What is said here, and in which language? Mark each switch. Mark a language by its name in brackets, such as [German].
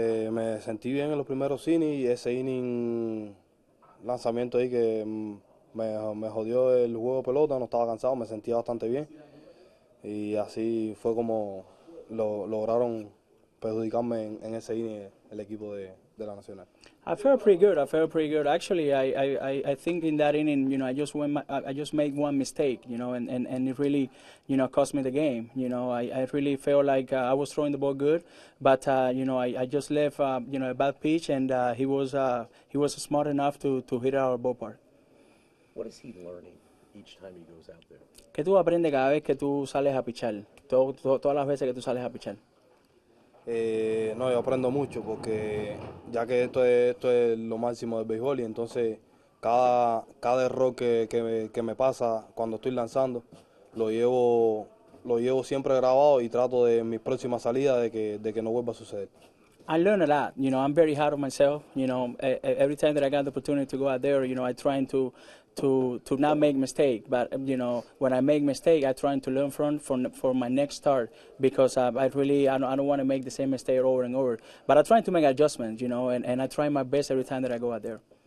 [Spanish] Me sentí bien en los primeros innings y ese inning, lanzamiento ahí que me jodió el juego de pelota, no estaba cansado, me sentía bastante bien y así fue como lograron perjudicarme en ese inning el equipo de la Nacional. [English] I felt pretty good. Actually, I think in that inning, I just made one mistake, and it really, cost me the game. I really felt like I was throwing the ball good, but I just left, a bad pitch, and he was smart enough to hit our ballpark. What is he learning each time he goes out there? [Spanish] ¿Qué tú aprendes cada vez que tú sales a pichar? Todas las veces que tú sales a pichar. Yo aprendo mucho porque ya que esto es lo máximo del béisbol y entonces cada error que me pasa cuando estoy lanzando lo llevo siempre grabado y trato de en mis próximas salidas de que no vuelva a suceder. [English] I learn a lot. I'm very hard on myself. Every time that I got the opportunity to go out there, I try to not make mistake. But when I make mistake, I try to learn for my next start because I don't want to make the same mistake over and over. But I try to make adjustments, and I try my best every time that I go out there.